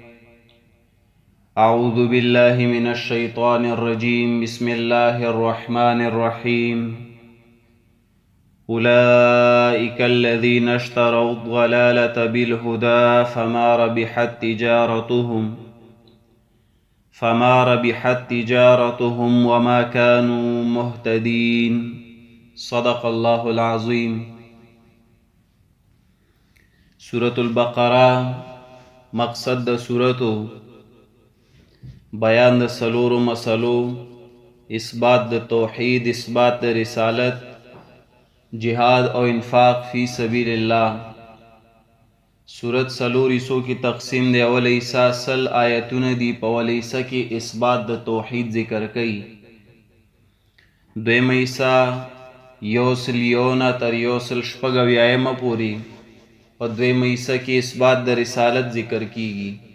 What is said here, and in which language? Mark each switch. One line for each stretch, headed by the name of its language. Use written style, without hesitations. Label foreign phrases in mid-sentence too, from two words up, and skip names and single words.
Arabic: أعوذ بالله من الشيطان الرجيم بسم الله الرحمن الرحيم أولئك الذين اشتروا الضلالة بالهدى فما ربحت تجارتهم وما كانوا مهتدين صدق الله العظيم.
Pashto: سورة البقرة مقصد د سورتو بیان د سلورو مسلو، اثبات د توحید، اثبات د رسالت، جهاد او انفاق
Arabic: فی سبیل الله.
Pashto: سورت سلور
Urdu: حصوں کی تقسیم
Pashto: دی. اول حصہ سل آیتونه دی. په اول حصہ کې اثبات د توحید ذکر کړي. دویم حصہ یوسل یونا تر یوسل شپږ اویایمه پورې. په دویم حصہ کې اثبات د رسالت ذکر کیږي.